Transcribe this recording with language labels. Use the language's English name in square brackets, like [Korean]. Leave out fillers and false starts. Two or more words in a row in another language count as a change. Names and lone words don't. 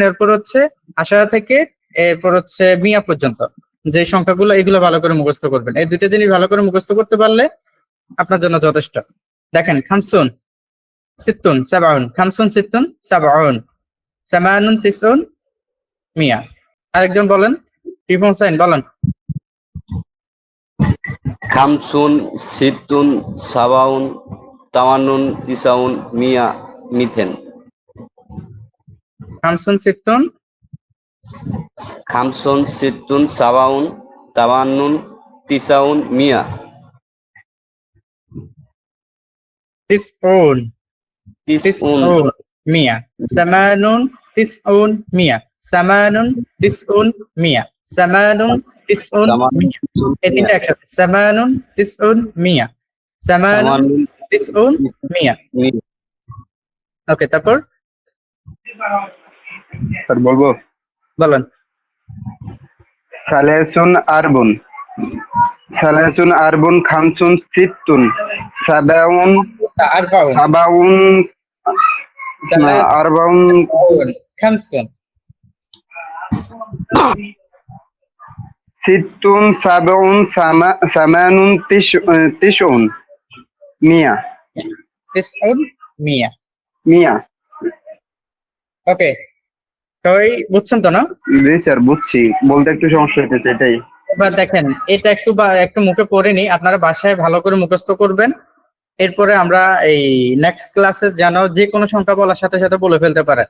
[Bangla] এরপর হচ্ছে আশা থেকে এরপর হচ্ছে মিয়া পর্যন্ত যে সংখ্যাগুলো, এগুলো ভালো করে মুখস্থ করবেন। এই দুইটা জিনিস ভালো করে মুখস্থ করতে পারলে আপনার জন্য যথেষ্ট। [Arabic] দেখেন, خمسون، ستون، سبعون، خمسون، ستون، سبعون، ثمانون، تسعون، مئة. [Bangla] আরেকজন বলেন, টিপন সাইন বলেন। [Arabic] خمسون، ستون، سبعون، ثمانون، تسعون، مئة، مئتين. خمسون، ستون, خمسون، ستون، سبعون، ثمانون، تسعون، مئة. তিসউন, তিসউন, تسعون، مئة. ثمانون، تسعون، مئة. ثمانون، تسعون، مئة. ثمانون، تسعون، مئة. [Bangla] এই তিনটা একসাথে। [Arabic] ثمانون، تسعون، مئة. ثمانون, তামান্নুন, تسعون، مئة. মিয়া। [Bangla] ওকে, তারপর স্যার বলবো? বলেন। [Arabic] ثلاثون أربعون، ثلاثون أربعون، خمسون ستون، سبعون, আরবাউন, سبعون، أربعون, খামসুন, ستون، سبعون، ثمانون، تسعون، مئة. تسعون، مئة. মিয়া। [Bangla] ওকে, সবাই বুঝছেন তো না? জি স্যার, বুঝছি, বলতে একটু সমস্যা হচ্ছে এটাই। এবার দেখেন, এটা একটু মুখে পড়ে নি, আপনারা বাসায় ভালো করে মুখস্থ করবেন। এরপরে আমরা এই [English] next class [Bangla] যেন যে কোনো সংখ্যা বলার সাথে সাথে বলে ফেলতে পারেন।